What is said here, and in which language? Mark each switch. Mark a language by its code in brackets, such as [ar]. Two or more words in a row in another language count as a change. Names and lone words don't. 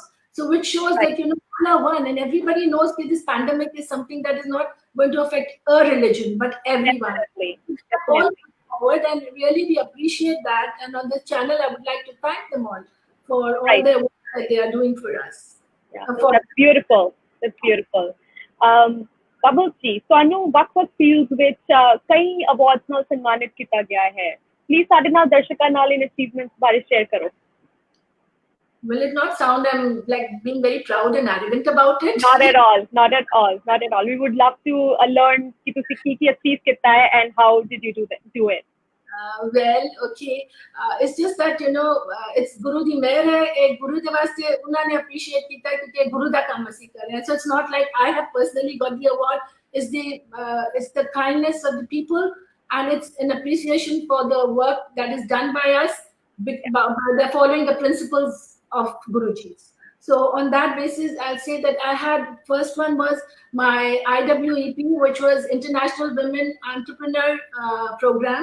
[en] So which shows that all are one, and everybody knows that this pandemic is something that is not going to affect a religion, but everyone. Definitely. All forward, and really we appreciate that. And on this channel, I would like to thank them all for all their work that they are doing for us. That's beautiful. [pa] Bubbles ji, ਤੁਹਾਨੂੰ ਵੱਖ-ਵੱਖ fields ਵਿੱਚ ਕਈ awards ਨਾਲ ਸਨਮਾਨਿਤ ਕੀਤਾ ਗਿਆ ਹੈ. Please ਸਾਡੇ ਨਾਲ ਦਰਸ਼ਕਾਂ ਨਾਲ in achievements ਬਾਰੇ share ਕਰੋ. [en] Will it not sound I'm like being very proud and arrogant about it? Not at all. We would love to learn [pa] ਕਿ ਤੁਸੀਂ ਕੀ achieve ਕੀਤਾ ਹੈ [en] and how did you do it? Well, okay. It's just that it's [pa] ਗੁਰੂ ਦੀ ਮਿਹਰ ਹੈ. ਇੱਕ ਗੁਰੂ ਦੇ ਵਾਸਤੇ ਉਨ੍ਹਾਂ ਨੇ appreciate ਕੀਤਾ ਕਿਉਂਕਿ ਗੁਰੂ ਦਾ ਕੰਮ ਅਸੀਂ ਕਰ ਰਹੇ ਹੈਂ. [en] So it's not like I have personally got the award. It's the kindness of the people, and it's an appreciation for the work that is done by us. They're following the principles of Guruji's. So on that basis, I'll say that I had, first one was my IWEP, which was International Women Entrepreneur Program.